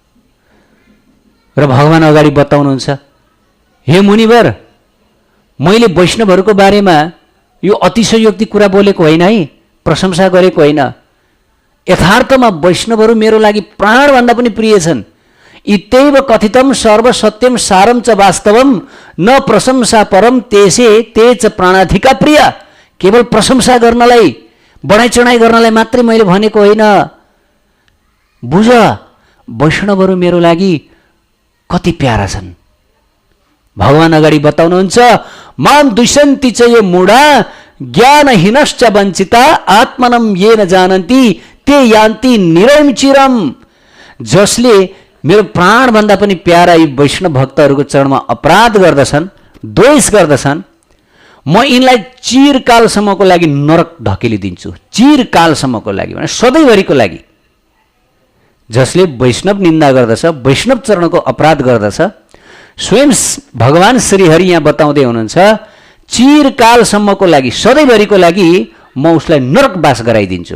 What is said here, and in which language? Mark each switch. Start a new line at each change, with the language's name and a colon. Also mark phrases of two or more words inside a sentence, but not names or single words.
Nepali: र भगवान अगाडि बताउनुहुन्छ हे मुनिवर, मैले वैष्णवहरूको बारेमा यो अतिशयोक्ति कुरा बोलेको होइन है, प्रशंसा गरेको होइन। यथार्थमा वैष्णवहरू मेरो लागि प्राणभन्दा पनि प्रिय छन्।
Sanskrit: इत्यैव कथितम सर्वसत्यम सारम च वास्तवम न प्रशंसा परम तेसे ते च प्राणाधिका प्रिय।
Nepali: केवल प्रशंसा गर्नलाई, बढाइ चढाइ गर्नलाई मात्रै मैले भनेको होइन। बुझ, वैष्णवहरू मेरो लागि कति प्यारा छन्। भगवान अगाडि बताउनुहुन्छ
Sanskrit: माम दुष्यन्ति च ये मूढा ज्ञानहीनश्च वञ्चिता आत्मनं ये न जानन्ति ते यान्ति निरयं चिरम।
Nepali: जसले मेरो प्राणभन्दा पनि प्यारा यी वैष्णव भक्तहरूको चरणमा अपराध गर्दछन्, द्वेष गर्दछन्, म यिनलाई चिरकालसम्मको लागि नरक धकेलिदिन्छु। चिरकालसम्मको लागि भने सधैँभरिको लागि। जसले वैष्णव निन्दा गर्दछ, वैष्णव चरणको अपराध गर्दछ, स्वयं भगवान श्रीहरि यहाँ बताउँदै हुनुहुन्छ चिरकालसम्मको लागि, सधैँभरिको लागि म उसलाई नरकवास गराइदिन्छु।